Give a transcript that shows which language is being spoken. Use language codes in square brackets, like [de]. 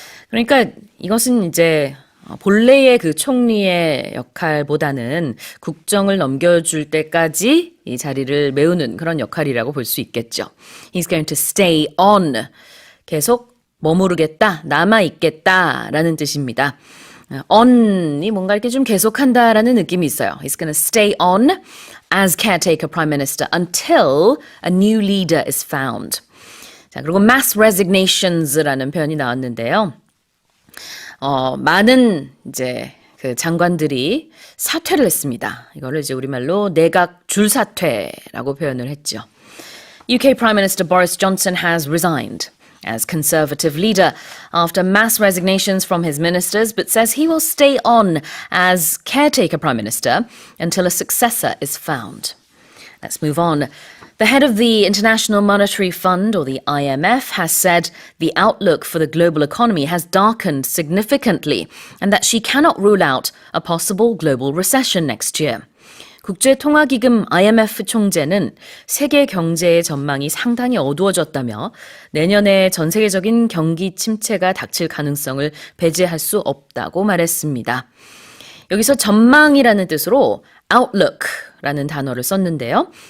[ko] 그러니까 이것은 이제 본래의 그 총리의 역할보다는 국정을 넘겨줄 때까지 이 자리를 메우는 그런 역할이라고 볼 수 있겠죠. [en] He's going to stay on. [ko] 계속 머무르겠다, 남아있겠다라는 뜻입니다. on이 뭔가 이렇게 좀 계속한다라는 느낌이 있어요. [en] He's going to stay on as caretaker prime minister until a new leader is found. [ko] 자, 그리고 [en] mass resignations [ko] 라는 표현이 나왔는데요. 많은 이제 그 장관들이 사퇴를 했습니다. 이거를 이제 우리말로 내각 줄사퇴라고 표현을 했죠. [en] UK Prime Minister Boris Johnson has resigned as Conservative leader after mass resignations from his ministers, but says he will stay on as caretaker Prime Minister until a successor is found. Let's move on. The head of the International Monetary Fund, or the IMF, has said the outlook for the global economy has darkened significantly and that she cannot rule out a possible global recession next year. [ko] 국제통화기금 IMF 총재는 세계 경제의 전망이 상당히 어두워졌다며 내년에 전 세계적인 경기 침체가 닥칠 가능성을 배제할 수 없다고 말했습니다. 여기서 전망이라는 뜻으로 outlook라는 단어를 썼는데요.